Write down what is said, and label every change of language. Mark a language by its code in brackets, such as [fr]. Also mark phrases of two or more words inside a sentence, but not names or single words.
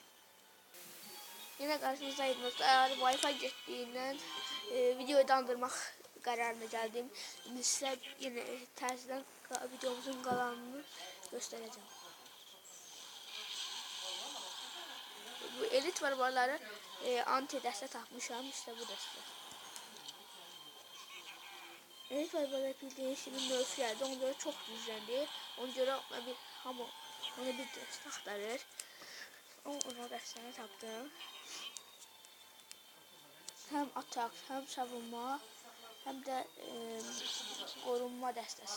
[az] Yenə qarşınızdayım dostlar. Wi-Fi getdiyindən videoyu dayandırmaq qərarına gəldim. İndi sizə yenə təzədən videomuzun qalanını göstərəcəm. Bu elit barbarları anti dəstə tapmışam. [tr] İşte bu dəstə. Elit barbarlar bildiğiniz gibi nerf geldi. Ona göre çok düzenli. [az] Ona göre ona bir dəstə axtarır. Ona dəstəni tapdım. [tr] Hem atak, hem savunma, hem de korunma dəstəsi.